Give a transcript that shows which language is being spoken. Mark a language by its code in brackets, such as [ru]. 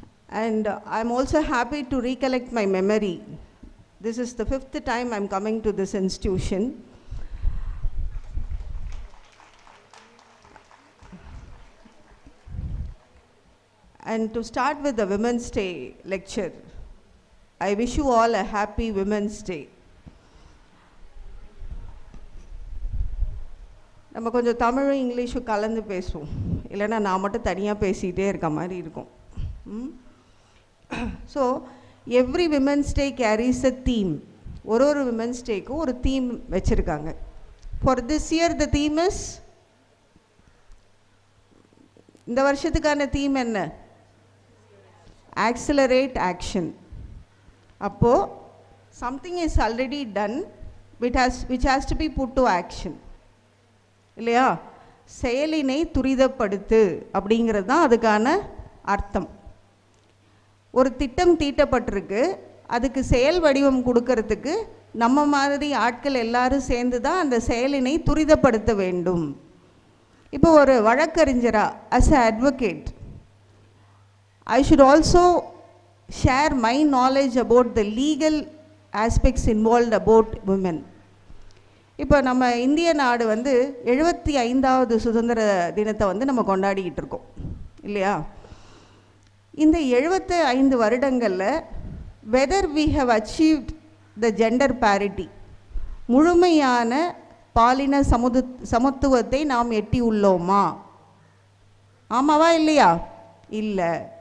[en] And I'm also happy to recollect my memory. This is the 5th time I'm coming to this institution. And to start with the Women's Day lecture, I wish you all a happy Women's Day. [ta] நம்ம கொஞ்சம் தமிழும் இங்கிலீஷும் கலந்து பேசுவோம், இல்லைன்னா நான் மட்டும் தனியாக பேசிகிட்டே இருக்க மாதிரி இருக்கும். [en] So every women's day carries a theme. [ta] ஒரு விமென்ஸ் டேக்கும் ஒரு தீம் வச்சுருக்காங்க. [en] for this year the theme is, [ta] இந்த வருஷத்துக்கான தீம் என்ன? [en] Accelerate action. [ta] அப்போது [en] Something is already done which has to be put to action. [ta] இல்லையா? செயலினை துரிதப்படுத்து அப்படிங்கிறது தான் அதுக்கான அர்த்தம். ஒரு திட்டம் தீட்டப்பட்டிருக்கு, அதுக்கு செயல் வடிவம் கொடுக்கறதுக்கு நம்ம மாதிரி ஆட்கள் எல்லாரும் சேர்ந்து தான் அந்த செயலினை துரிதப்படுத்த வேண்டும். இப்போ ஒரு வழக்கறிஞரா, [en] As a advocate, I should also share my knowledge about the legal aspects involved about women. [ta] இப்போ நம்ம இந்திய நாடு 75வது சுதந்திர தினத்தை நம்ம கொண்டாடிக்கிட்டு இருக்கோம், இல்லையா? இந்த 75 வருடங்களில் [en] whether we have achieved the gender parity, [ta] முழுமையான பாலின சமத்துவத்தை நாம் எட்டி உள்ளோமா? ஆமாவா இல்லையா? இல்லை.